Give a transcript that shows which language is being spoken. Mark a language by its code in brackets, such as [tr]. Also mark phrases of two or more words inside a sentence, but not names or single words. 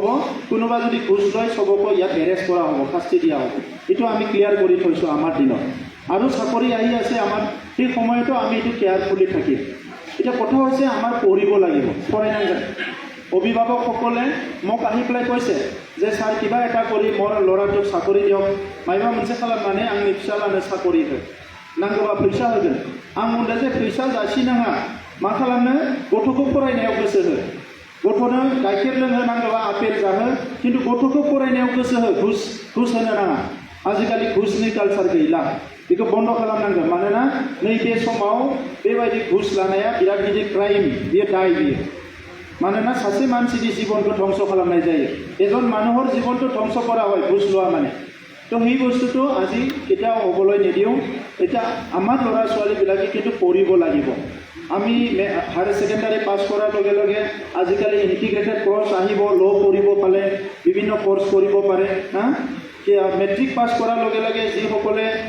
[as] কোনোবা যদি ঘুষ লয় চবকো ইয়াত এৰেষ্ট কৰা হ'ব, শাস্তি দিয়া হ'ব। এইটো আমি ক্লিয়াৰ কৰি থৈছোঁ আমাৰ দিনত। আৰু চাকৰি আহি আছে আমাৰ, সেই সময়তো আমি এইটো কেয়াৰফুলি থাকিম। এতিয়া কথা হৈছে আমাৰ পঢ়িব লাগিব, পঢ়াই নাযায়। অভিভাৱকসকলে মোক আহি পেলাই কৈছে যে ছাৰ কিবা এটা কৰি মোৰ ল'ৰাটোক চাকৰি দিয়ক, [brx] मायबा मोनसे खालामनानै आंनि फिसालानो साकरि हो, नांगौबा फैसा होगोन। आं बुंदों जे फैसा जासिनाङा, मा खालामनो, गथ'खौ फरायनायाव गोसो हो। गथ'नो गाइखेर लोंहोनांगौबा आपेल जाहो खिन्थु गथ'खौ फरायनायाव गोसो हो घुस होनो नाङा आजिखालि घुसनि कालचार गैला बेखौ बन्द खालामनांगोन मानोना नैबे समाव बेबायदि घुस लानाया बिराद गिदिर क्राइम बियो दाय बियो मानोना सासे मानसिनि जीवनखौ ধ্বংস खालामनाय जायो [as] एजन মানুহৰ জীৱনটো ধ্বংস কৰা হয় ঘুষ লোৱা মানে তো সেই বস্তুটো আজি কেতিয়াও হ'বলৈ নিদিওঁ এতিয়া আমাৰ ল'ৰা ছোৱালীবিলাকে কিন্তু পঢ়িব লাগিব আমি [en] higher secondary [as] পাছ কৰাৰ লগে লগে আজিকালি [en] integrated course [as] আহিব ল' পঢ়িব পালে বিভিন্ন কোৰ্চ কৰিব পাৰে হা মেট্ৰিক পাছ কৰাৰ লগে লগে যিসকলে